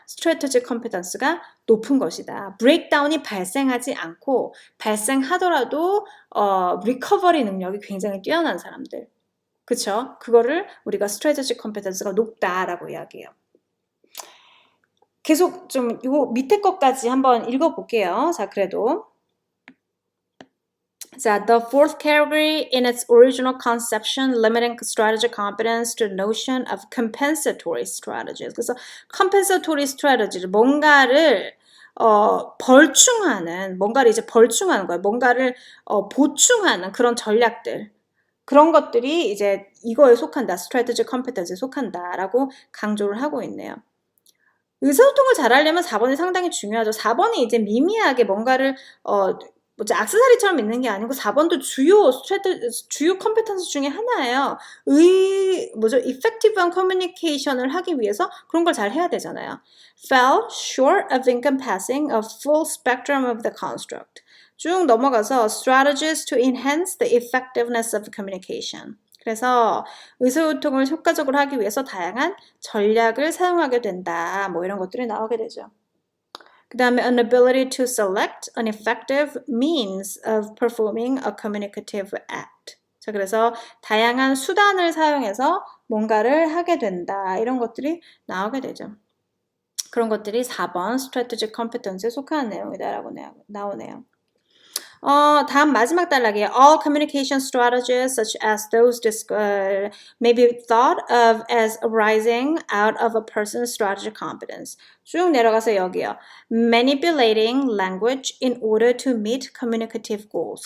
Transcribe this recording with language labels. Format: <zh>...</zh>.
<ko>strategic competence가 높은 것이다. 브레이크다운이 발생하지 않고 발생하더라도 리커버리 능력이 굉장히 뛰어난 사람들. 그쵸? 그거를 우리가 strategic competence가 높다라고 이야기해요. 계속 좀 요 밑에 것까지 한번 읽어볼게요. 자, 그래도</ko> <en>the fourth category in its original conception, limiting strategic competence to the notion of compensatory strategies.</en> <ko>그래서</ko> <en>compensatory strategy,</en> <ko>뭔가를 벌충하는 거예요. 뭔가를 보충하는 그런 전략들. 그런 것들이 이제 이거에 속한다. strategic competence에 속한다라고 강조를 하고 있네요. 의사소통을 잘하려면 4번이 상당히 중요하죠. 4번이 이제 미미하게 뭔가를 액세서리처럼 있는 게 아니고 4번도 주요 컴peten스 중에 하나예요. effective한 communication을 하기 위해서 그런 걸 잘 해야 되잖아요.</ko> <en>fell short of encompassing a full spectrum of the construct.</en> <ko>쭉 넘어가서</ko> <en>strategies to enhance the effectiveness of communication.</en> <ko>그래서 의사소통을 효과적으로 하기 위해서 다양한 전략을 사용하게 된다. 뭐 이런 것들이 나오게 되죠. 그 다음에</ko> <en>an ability to select an effective means of performing a communicative act.</en> <ko>자, 그래서 다양한 수단을 사용해서 뭔가를 하게 된다. 이런 것들이 나오게 되죠. 그런 것들이 4번 strategic competence에 속하는 내용이다라고 나오네요. 다음 마지막 단락이에요.</ko> <en>All communication strategies such as those may be thought of as arising out of a person's strategic competence.</en> <ko>쭉 내려가서 여기요.</ko> <en>Manipulating language in order to meet communicative goals.</en>